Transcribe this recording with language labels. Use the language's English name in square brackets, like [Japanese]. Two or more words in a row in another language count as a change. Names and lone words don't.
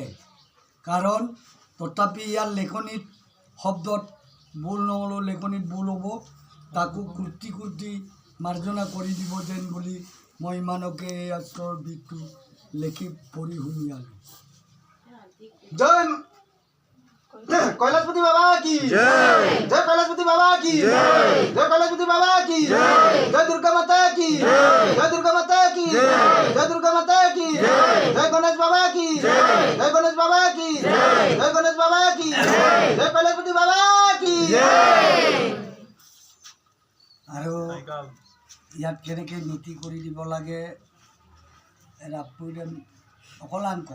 [Assamese] কাৰণ তথাপি ইয়াৰ লেখনিত শব্দত ভুল নহ'লেও লেখনিত ভুল হ'ব, তাকো কুৰ্তি কুৰ্তি মাৰ্জনা কৰি দিব যেন বুলি মই ইমানকে এই শাস্ত্ৰৰ বিষটো লিখি পঢ়ি শুনিয়ালোঁ। [Hindi] जय कैलाशपति बाबा की जय, जय कैलाशपति बाबा की जय, जय कैलाशपति बाबा की जय, जय दुर्गा माता की जय, जय दुर्गा माता की जय, जय दुर्गा माता की जय, जय गणेश बाबा की जय, जय गणेश बाबा की जय, जय गणेश बाबा की जय, जय कैलाशपति बाबा की जय। [Assamese] আৰু ইয়াত কেনেকৈ নীতি কৰি দিব লাগে অকলাংক